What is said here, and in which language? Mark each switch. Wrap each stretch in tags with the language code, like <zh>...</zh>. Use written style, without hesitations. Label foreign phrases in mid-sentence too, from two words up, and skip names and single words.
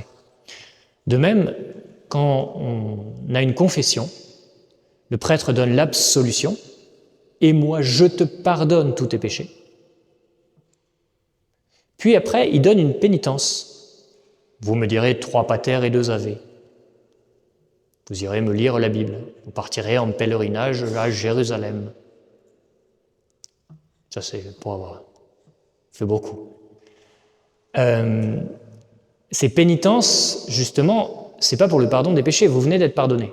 <fr>De même, quand on a une confession, le prêtre donne l'absolution, et moi je te pardonne tous tes péchés. Puis après, il donne une pénitence. Vous me direz 3 pater et 2 ave. Vous irez me lire la Bible. Vous partirez en pèlerinage à Jérusalem. Ça, c'est pour avoir fait beaucoup. Ces pénitences, justement, c'est pas pour le pardon des péchés. Vous venez d'être pardonné.</fr>